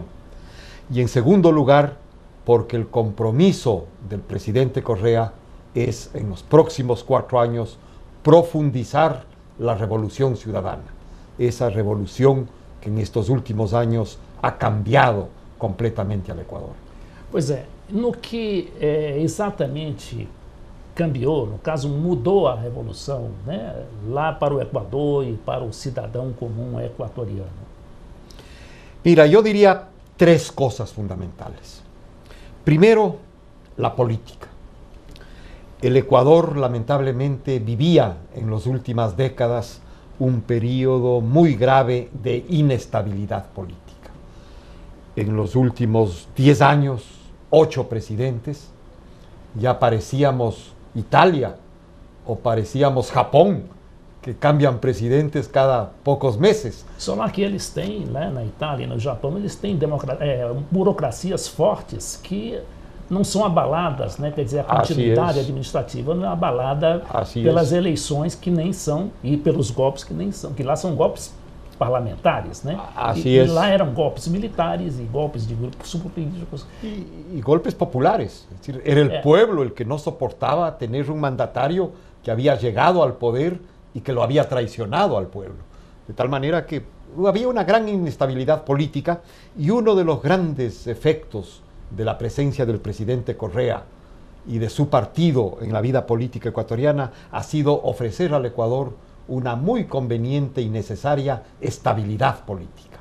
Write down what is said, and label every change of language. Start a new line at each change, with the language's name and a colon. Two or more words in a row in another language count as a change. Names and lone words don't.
Spanish: Y en segundo lugar, porque el compromiso del presidente Correa es en los próximos 4 años profundizar la revolución ciudadana, esa revolución que en estos últimos años ha cambiado completamente al Ecuador.
Portuguese: Pois é, no que exatamente cambiou, no caso mudou a revolução, né, lá para o Equador e para o cidadão comum equatoriano?
Spanish: Mira, yo diría 3 cosas fundamentales. Primero, la política. El Ecuador lamentablemente vivía en las últimas décadas un periodo muy grave de inestabilidad política. En los últimos 10 años, 8 presidentes, ya parecíamos Italia o parecíamos Japón, que cambiam presidentes cada pocos meses.
Portuguese: Só lá que eles têm, né, na Itália e no Japão, eles têm burocracias fortes que não são abaladas, né? Quer dizer, a continuidade administrativa não é abalada pelas eleições que nem são e pelos golpes que nem são, que lá são golpes parlamentares, né? E lá eram golpes militares e golpes de grupos subpolíticos.
Spanish: Y golpes populares, es decir, era el pueblo el que no soportaba tener un mandatario que había llegado al poder y que lo había traicionado al pueblo. De tal manera que había una gran inestabilidad política y uno de los grandes efectos de la presencia del presidente Correa y de su partido en la vida política ecuatoriana ha sido ofrecer al Ecuador una muy conveniente y necesaria estabilidad política.